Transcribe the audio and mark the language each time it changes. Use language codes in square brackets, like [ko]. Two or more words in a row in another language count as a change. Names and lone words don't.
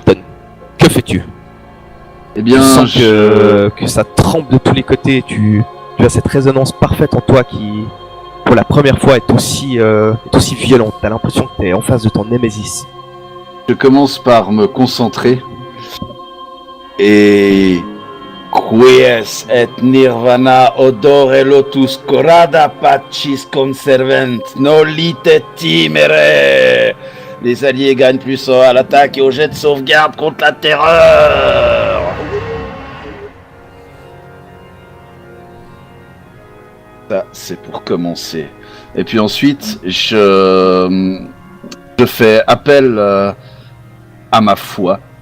[fr] Anton, que fais-tu? Eh Tu bien, sens que ça tremble de tous les côtés, tu as cette résonance parfaite en toi qui, pour la première fois, est aussi violente. T'as l'impression que t'es en face de ton Némésis. je commence par me concentrer. Et... [la] Quies et nirvana odore lotus corada pacis conservent nolite timere. [fr] Les alliés gagnent plus à l'attaque et au jet de sauvegarde contre la terreur. Ça, c'est pour commencer. Et puis ensuite, je fais appel à ma foi.